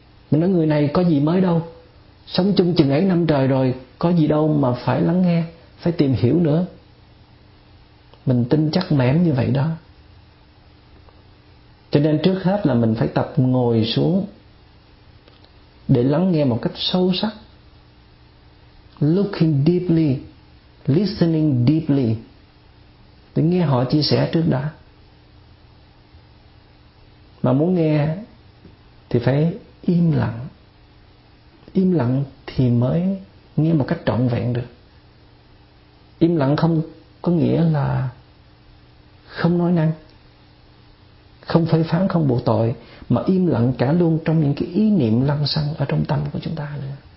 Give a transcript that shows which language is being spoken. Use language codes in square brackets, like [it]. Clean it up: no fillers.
[vi] Mình nói người này có gì mới đâu, sống chung chừng ấy năm trời rồi, có gì đâu mà phải lắng nghe, phải tìm hiểu nữa. Mình tin chắc mẻm như vậy đó. Cho nên trước hết là mình phải tập ngồi xuống để lắng nghe một cách sâu sắc. [en] Looking deeply, listening deeply. [vi] Để nghe họ chia sẻ trước đã. Mà muốn nghe thì phải im lặng. Im lặng thì mới nghe một cách trọn vẹn được. Im lặng không có nghĩa là không nói năng, không phê phán, không buộc tội, mà im lặng cả luôn trong những cái ý niệm lăng xăng ở trong tâm của chúng ta nữa.